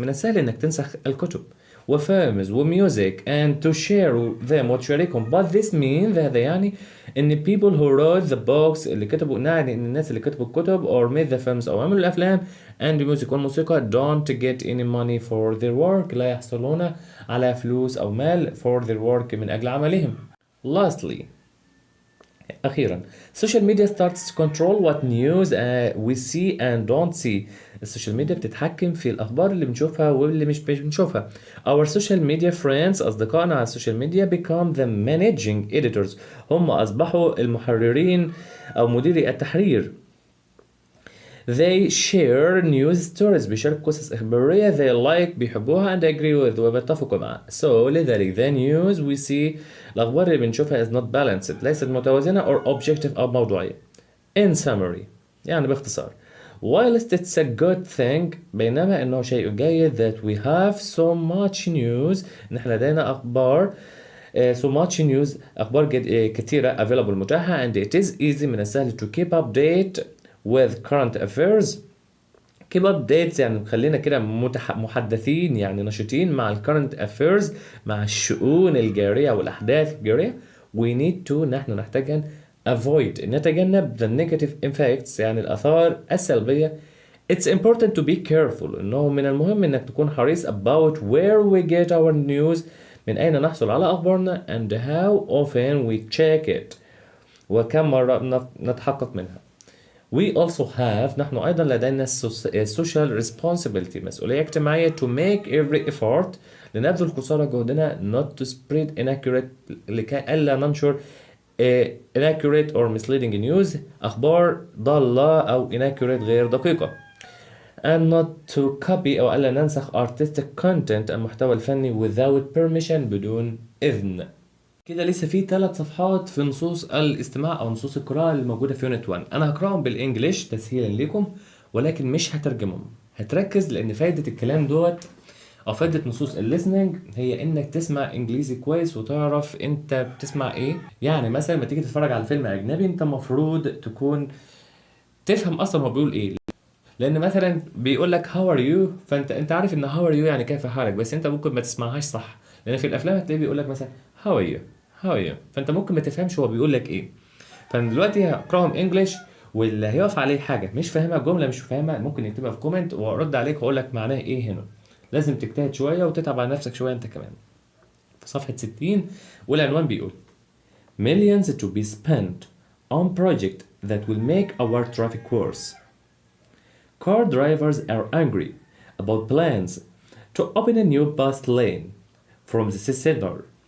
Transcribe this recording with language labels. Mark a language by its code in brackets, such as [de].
[ar] من السهل إنك تنسخ الكتب وفيلمز وميوزك [en] and to share them [ar] وتشاركهم. [en] But this means [ar] هذا يعني إن [en] people who wrote the books [ar] اللي كتبوا يعني إن الناس اللي كتبوا الكتب [en] or made the films [ar] أو عملوا الأفلام [en] and the music [ar] والموسيقى [en] don't get any money for their work [ar] لا يحصلون على فلوس أو مال [en] for their work [ar] من أجل عملهم. [en] Lastly [ar] أخيرا [en] social media starts to control what news we see and don't see. [ar] السوشيال ميديا بتتحكم في الأخبار اللي بنشوفها واللي مش بنشوفها. [en] Our social media friends [ar] أصدقائنا على السوشيال ميديا [en] become the managing editors. [ar] هم أصبحوا المحررين أو مديري التحرير. [en] They share news stories. [ar] بيشاركوا قصص إخبارية [en] they like [ar] بيحبوها [en] and agree with [ar] وبيتفقوا معها. [en] So [ar] لذلك [en] the news we see [ar] الأخبار اللي بنشوفها [en] is not balanced [ar] ليست متوازنة [en] or objective [ar] أو موضوعية. [en] In summary [ar] يعني باختصار [en] whilst it's a good thing [ar] بينما إنه شيء جيد [en] that we have so much news [ar] نحن لدينا أخبار [en] so much news [ar] أخبار كثيرة [en] available [ar] متاحة [en] and it is easy [ar] من السهل [en] to keep update with current affairs. keep updates [ar] يعني خلينا كده محدثين يعني نشيطين مع ال [en] current affairs [ar] مع الشؤون الجارية والأحداث الجارية. [en] we need to [ar] نحن نحتاج أن [en] avoid [ar] نتجنب [en] the negative effects [ar] يعني الآثار السلبية. [en] it's important to be careful [ar] إنه من المهم إنك تكون حريص [en] about where we get our news [ar] من أين نحصل على أخبارنا [en] and how often we check it [ar] وكم مرة نتحقق منها. [en] We also have [ar] نحن أيضا لدينا [en] social responsibility [ar] مسؤولية اجتماعية [en] to make every effort [ar] لنبذل قصارى جهدنا [en] not to spread inaccurate [ar] لكي ألا ننشر [en] inaccurate or misleading news [ar] أخبار ضالة أو [en] inaccurate [ar] غير دقيقة [en] and not to copy [ar] أو ألا ننسخ [en] artistic content [ar] المحتوى الفني [en] without permission [ar] بدون إذن. كده لسه في 3 صفحات في نصوص الاستماع او نصوص القراءة اللي موجودة في يونت 1. انا هقراهم بالانجليش تسهيلا لكم ولكن مش هترجمهم. هتركز لان فايدة الكلام دوت او فايدة نصوص الليسننج هي انك تسمع انجليزي كويس وتعرف انت بتسمع ايه. يعني مثلا لما تيجي تتفرج على فيلم اجنبي انت المفروض تكون تفهم اصلا هو بيقول ايه. لان مثلا بيقول لك هاو ار يو فانت عارف ان هاو ار يو يعني كيف حالك بس انت ممكن ما تسمعهاش صح. لان في الافلام هتلاقيه بيقول لك مثلا هاو ار يو هاو يو فانت ممكن ما تفهمش هو بيقول لك ايه. فانا دلوقتي هقراهم انجلش واللي هيقف عليه حاجه مش فاهمها جمله مش فاهمها ممكن يكتبها في كومنت وارد عليك واقول لك معناه ايه هنا. لازم تجتهد شويه وتتعب على نفسك شويه انت كمان. في صفحه 60 والعنوان بيقول [en] millions to be spent on project that will make our traffic worse. Car drivers are angry about plans to open a new bus lane from the city center.